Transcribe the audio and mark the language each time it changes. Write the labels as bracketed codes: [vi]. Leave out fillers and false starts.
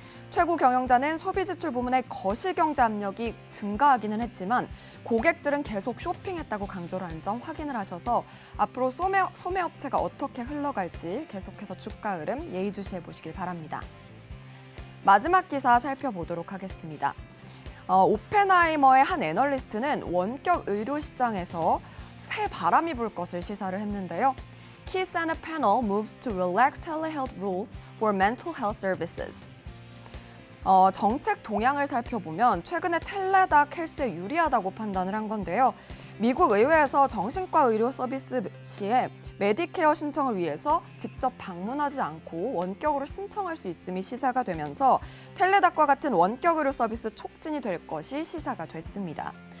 [ko] 최고 경영자는 소비 지출 부문의 거시경제 압력이 증가하기는 했지만 고객들은 계속 쇼핑했다고 강조를 한 점 확인을 하셔서 앞으로 소매업체가 어떻게 흘러갈지 계속해서 주가 흐름 예의주시해 보시길 바랍니다. 마지막 기사 살펴보도록 하겠습니다. 오펜하이머의 한 애널리스트는 원격 의료 시장에서 새 바람이 불 것을 시사를 했는데요. [en] Key Senate panel moves to relax telehealth rules for mental health services. [ko] 정책 동향을 살펴보면 최근에 텔레닥 헬스에 유리하다고 판단을 한 건데요. 미국 의회에서 정신과 의료 서비스 시에 메디케어 신청을 위해서 직접 방문하지 않고 원격으로 신청할 수 있음이 시사가 되면서 텔레닥과 같은 원격 의료 서비스 촉진이 될 것이 시사가 됐습니다.